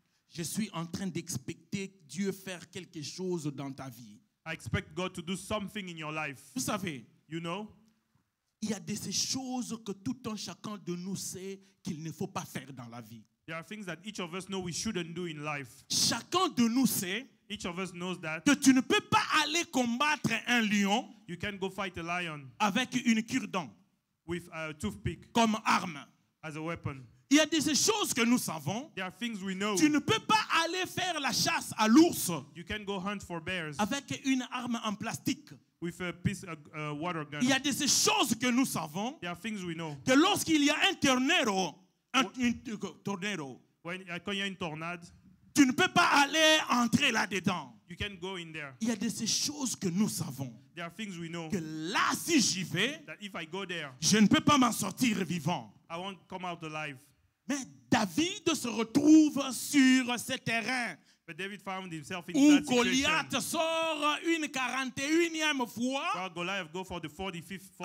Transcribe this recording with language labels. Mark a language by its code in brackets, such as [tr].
[fr] je suis en train d'expecter Dieu faire quelque chose dans ta vie. [en] I expect God to do something in your life. [fr] Vous savez, [en] You know, [fr] il y a de ces choses que tout un chacun de nous sait qu'il ne faut pas faire dans la vie. [en] there are things that each of us know we shouldn't do in life. [fr] Chacun de nous sait [en] Each of us knows that [fr] que tu ne peux pas aller combattre un lion [en] you can go fight a lion [fr] avec une cure-dent [en] with a toothpick [fr] comme arme. [en] as a weapon. [fr] Il y a des choses que nous savons. [en] There are things we know. [fr] Tu ne peux pas aller faire la chasse à l'ours [en] You can go hunt for bears [fr] avec une arme en plastique. [en] with a piece of water gun. [fr] Il y a des choses que nous savons [en] There are things we know. [fr] que lorsqu'il y a un tornado, tornado, Quand il y a une tornade, tu ne peux pas aller entrer là-dedans. [en] you can go in there. [fr] Il y a de ces choses que nous savons. [en] There are things we know [fr] Que là, si j'y vais, [en] that if I go there, [fr] je ne peux pas m'en sortir vivant. [en] I won't come out alive. [fr] Mais David se retrouve sur ce terrain [en] But David found himself in [fr] où [en] that situation. [fr] Goliath sort une 41e fois [en] While Goliath go for the 45th, 41st